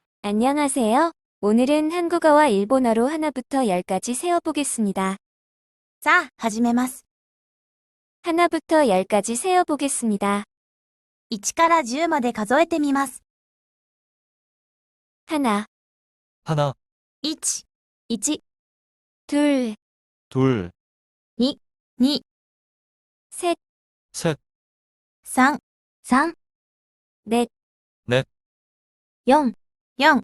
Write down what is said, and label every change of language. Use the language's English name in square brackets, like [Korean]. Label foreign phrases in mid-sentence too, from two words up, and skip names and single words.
[Korean] 안녕하세요. 오늘은 한국어와 일본어로 하나부터 열까지 세어보겠습니다. [Japanese] さあ、始めます。 [Korean] 하나부터 열까지 세어보겠습니다. [Japanese] 1 から10まで数えてみます。 [Korean] 하나, 하나, [Japanese] 1、 [Korean] 1, 둘, 둘, [Japanese] 2、2、 [Korean] 셋, 셋, [Japanese] 3、3、 [Korean] 넷, [Japanese] 4、4、